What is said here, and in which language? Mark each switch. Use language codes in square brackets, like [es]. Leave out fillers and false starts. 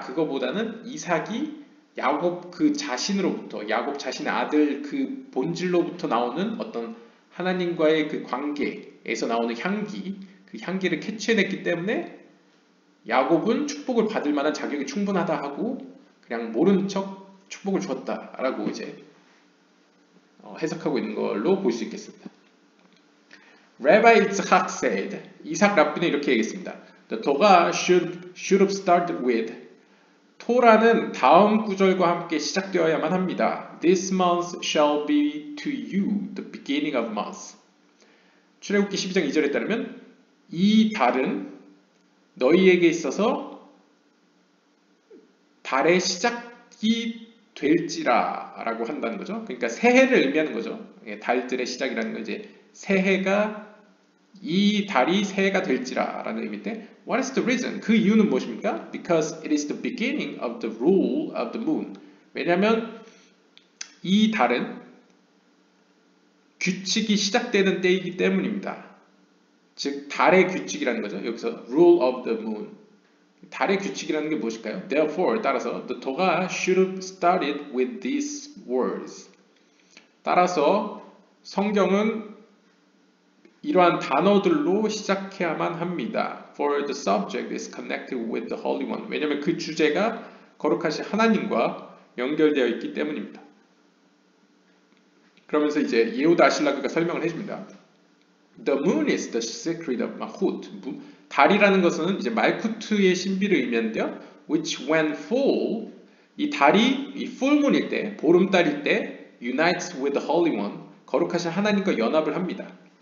[ko] 그거보다는 이삭이 야곱 그 자신으로부터 야곱 자신의 아들 그 본질로부터 나오는 어떤 하나님과의 그 관계에서 나오는 향기 그 향기를 캐치해냈기 때문에 야곱은 축복을 받을 만한 자격이 충분하다 하고 그냥 모른 척 축복을 주었다라고 이제 해석하고 있는 걸로 볼 수 있겠습니다. [en] Rabbi Yitzhak said, [ko] 이삭 랍비는 이렇게 얘기했습니다. [en] The Torah should have started with [ko] 토라는 다음 구절과 함께 시작되어야만 합니다. [en] This month shall be to you the beginning of months. [ko] 출애굽기 12장 2절에 따르면 이 달은 너희에게 있어서 달의 시작이 될지라 라고 한다는 거죠. 그러니까 새해를 의미하는 거죠. 달들의 시작이라는 건 이제 새해가 이 달이 새해가 될지라 라는 의미인데 [en] What is the reason? [ko] 그 이유는 무엇입니까? [en] Because it is the beginning of the rule of the moon. [ko] 왜냐하면 이 달은 규칙이 시작되는 때이기 때문입니다. 즉 달의 규칙이라는 거죠. 여기서 [en] rule of the moon. [ko] 달의 규칙이라는 게 무엇일까요? [en] Therefore, [ko] 따라서 [en] the Torah should have started with these words. [ko] 따라서 성경은 이러한 단어들로 시작해야만 합니다. [en] For the subject is connected with the Holy One. [ko] 왜냐하면 그 주제가 거룩하신 하나님과 연결되어 있기 때문입니다. 그러면서 이제 예후다 아실라그가 설명을 해줍니다. [en] The moon is the secret of Malchut. [ko] 달이라는 것은 이제 말쿠트의 신비를 의미하는데요. [en] Which when full, [ko] 이 달이 이 full moon일 때, 보름달일 때 [en] unites with the Holy One, [ko] 거룩하신 하나님과 연합을 합니다.